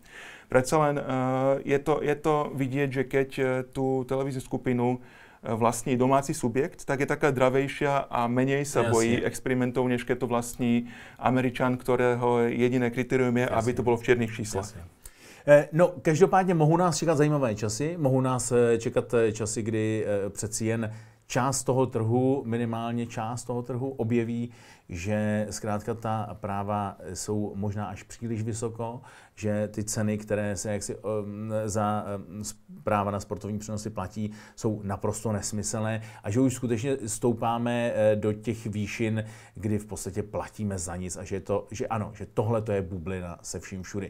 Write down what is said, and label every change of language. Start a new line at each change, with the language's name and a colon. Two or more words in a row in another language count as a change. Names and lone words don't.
Slovak: Predsa len je to vidieť, že keď tú televíznu skupinu vlastní domáci subjekt, tak je taká dravejšia a menej sa bojí experimentov, než keď to vlastní Američan, ktorého jediné kritérium je, aby to bylo v čiernych číslach.
Czech: No, každopádně mohou nás čekat zajímavé časy, mohou nás čekat časy, kdy přeci jen část toho trhu, minimálně část toho trhu objeví, že zkrátka ta práva jsou možná až příliš vysoko, že ty ceny, které se jaksi za práva na sportovní přenosy platí, jsou naprosto nesmyslné a že už skutečně stoupáme do těch výšin, kdy v podstatě platíme za nic a že tohle to je bublina se vším všudy.